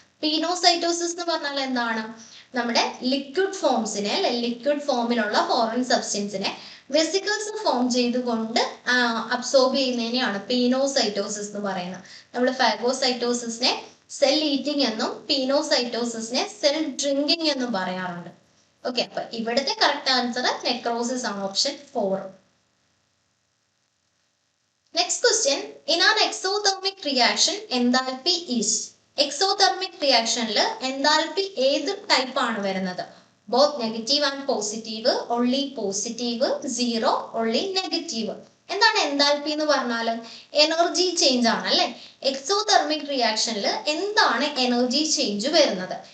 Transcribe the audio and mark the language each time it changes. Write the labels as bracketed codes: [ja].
[ml] പീനോസൈറ്റോസിസ് എന്ന് പറഞ്ഞാൽ എന്താണ്? നമ്മുടെ ലിക്വിഡ് ഫോംസിനെ അല്ലെ, ലിക്വിഡ് ഫോമിലുള്ള ഫോറിൻ സബ്സ്റ്റൻസിനെ വെസിക്കിൾസ് ഫോം ചെയ്തുകൊണ്ട് അബ്സോർബ് ചെയ്യുന്നതിനെയാണ് പീനോസൈറ്റോസിസ് എന്ന് പറയുന്നത്. നമ്മൾ ഫാഗോസൈറ്റോസിസിനെ സെൽ ഈറ്റിംഗ് എന്നും പീനോസൈറ്റോസിസിനെ സെൽ ഡ്രിങ്കിങ് എന്നും പറയാറുണ്ട്. ഓക്കെ, അപ്പൊ ഇവിടുത്തെ കറക്റ്റ് ആൻസർ നെക്രോസിസ് ആണ്, option 4. [en] Next question, in an exothermic reaction, enthalpy is. [ml] Exothermic reaction ല് enthalpy ഏത് ടൈപ്പ് ആണ് വരുന്നത്? [en] Both negative and positive, only positive, zero, only negative. [ml] എന്താണ് enthalpy എന്ന് പറഞ്ഞാൽ? എനർജി ചേഞ്ച് ആണ് അല്ലെ. എക്സോതെർമിക് റിയാക്ഷനിൽ എന്താണ് എനർജി ചേഞ്ച് വരുന്നത്?